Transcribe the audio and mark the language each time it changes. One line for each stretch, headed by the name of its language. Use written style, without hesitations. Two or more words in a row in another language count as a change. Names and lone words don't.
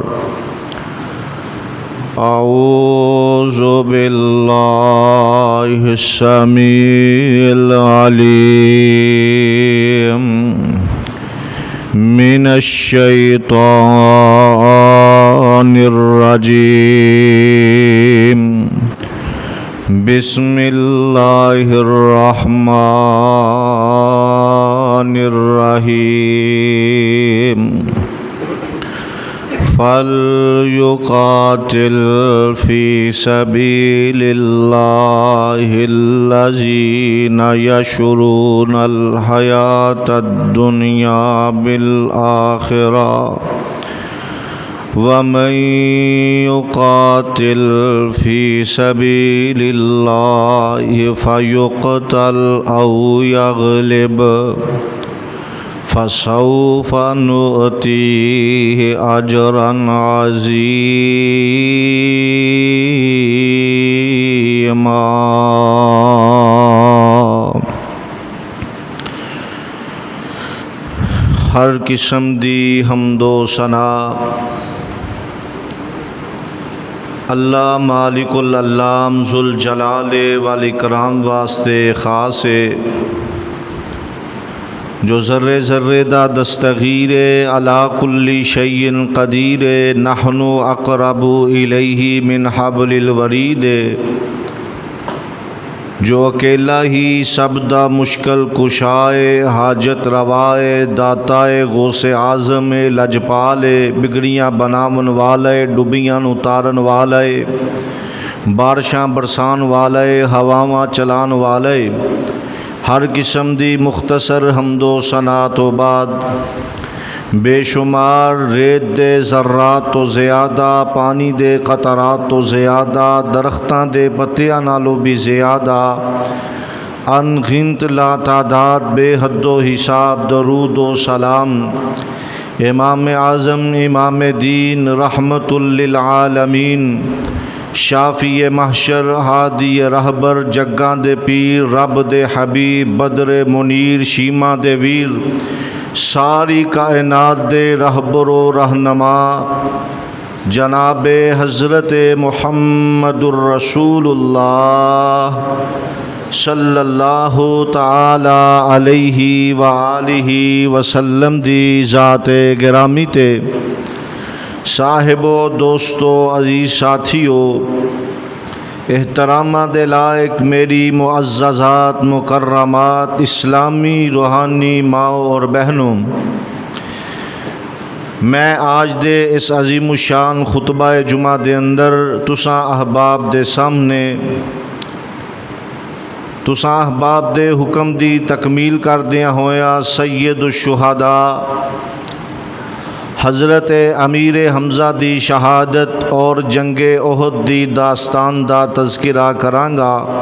Arabic: أعوذ بالله السميع العليم من الشيطان الرجيم. بسم الله الرحمن الرحيم. فليقاتل في سبيل الله الذين يشرون الحياة الدنيا بالآخرة ومن يقاتل في سبيل الله فيقتل أو يغلب فسوف نؤتيه أجرا عظيما.
Punjabi: ہر قسم دی حمد و ثنا اللہ
Arabic: مالك العلام ذو الجلال والإكرام
Punjabi: واسطے خاص ہے. جو ذرے ذرے دا دستگیر
Arabic: على كل شيء قدير نحن أقرب إليه من حبل الوريد,
Punjabi: جو اکیلا ای سب دا مشکل کشائے حاجت روائے داتائے غوث اعظم لجپالے بگڑیاں بناون والے ڈبیاں اتارن والے بارشاں برسان والے ہواواں چلان والے ہر قسم دی مختصر حمد و ثنا توں بعد بے شمار ریت دے ذرات توں زیادہ پانی دے قطرات توں زیادہ درختاں دے پتیاں نالوں وی زیادہ ان گنت لاتعداد بے حد و حساب درود و سلام امام اعظم امام دین
Arabic: رحمة لل عالمين شافع محشر
Punjabi: ہادی رہبر جگاں دے پیر رب دے حبیب بدر منیر شیماء دے ویر ساری کائنات دے رہبر و رہنما جناب حضرت
Arabic: محمد رسول الله صلى الله تعالى عليه وآله وسلم
Punjabi: دی ذات گرامی تے صاحبو دوستو عزیز ساتھیو احتراماں دے لائق میری معززات مکرمات اسلامی روحانی ماؤ اور بہنو, میں اج دے اس عظیم الشان خطبہ جمعہ دے اندر تساں احباب دے سامنے تساں احباب دے حکم دی تکمیل کردیاں ہویاں سید الشہداء حضرت امیر حمزہ دی شہادت اور جنگ احد دی داستان دا تذکرہ کراں گا.